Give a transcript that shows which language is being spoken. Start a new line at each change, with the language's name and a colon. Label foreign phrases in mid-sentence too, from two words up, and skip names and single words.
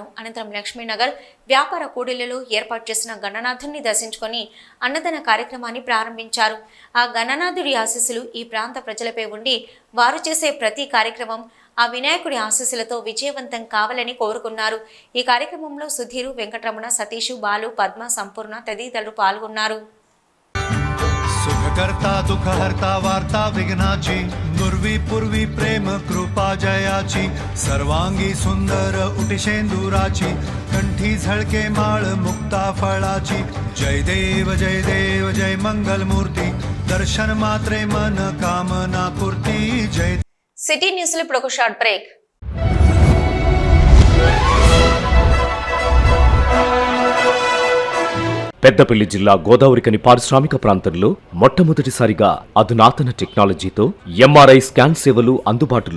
Telugu: అనంతరం లక్ష్మీనగర్ వ్యాపార కూడలిలో ఏర్పాటు చేసిన గణనాథుని దర్శించుకుని అన్నదాన కార్యక్రమాన్ని ప్రారంభించారు. ఆ గణనాథుడి ఆశీస్సులు ఈ ప్రాంత ప్రజలపై ఉండి వారు చేసే ప్రతి కార్యక్రమం ఆ వినాయకుడి ఆశీస్సులతో విజయవంతం కావాలని కోరుకున్నారు. ఈ కార్యక్రమంలో సుధీరు, వెంకటరమణ, సతీష్, బాలు, పద్మ, సంపూర్ణ తదితరులు పాల్గొన్నారు.
Marathi: सुखकर्ता दुःखहर्ता वार्ता विघ्नाची दुर्वी पूर्वी प्रेम कृपा जयाची सर्वांगी सुंदर उटिशेंदुराची कंठी झळके माळ मुक्ता फळाची जय देव जय मंगल मूर्ती दर्शन मात्रे मन कामना पूर्ती जय.
Telugu: సిటీ న్యూస్ లో ఇప్పుడు ఒక
English: short break.
Telugu: పెద్దపల్లి జిల్లా గోదావరికని పారిశ్రామిక ప్రాంతంలో మొట్టమొదటిసారిగా అధునాతన టెక్నాలజీతో
English: MRI scan
Telugu: సేవలు అందుబాటులో.